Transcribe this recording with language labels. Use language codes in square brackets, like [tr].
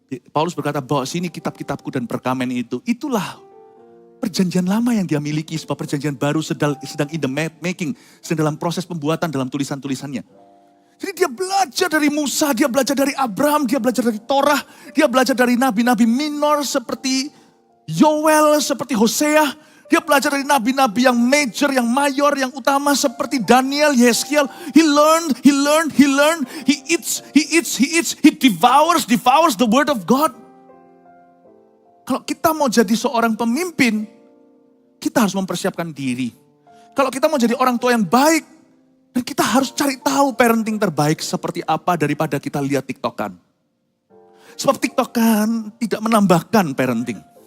[id] Paulus berkata, bawa sini kitab-kitabku dan perkamen itu. Itulah perjanjian lama yang dia miliki, sebab perjanjian baru sedang [en] in the making, [id] sedang dalam proses pembuatan dalam tulisan-tulisannya. Jadi dia belajar dari Musa, dia belajar dari Abraham, dia belajar dari Torah, dia belajar dari nabi-nabi minor seperti Yoel, seperti Hosea. Dia belajar dari nabi-nabi yang major, yang mayor, yang utama seperti Daniel, Yeskiel. [en] He learned, he eats, he devours the word of God. [id] Kalau kita mau jadi seorang pemimpin, kita harus mempersiapkan diri. Kalau kita mau jadi orang tua yang baik, dan kita harus cari tahu parenting terbaik seperti apa daripada kita lihat TikTokan. Sebab TikTokan tidak menambahkan parenting.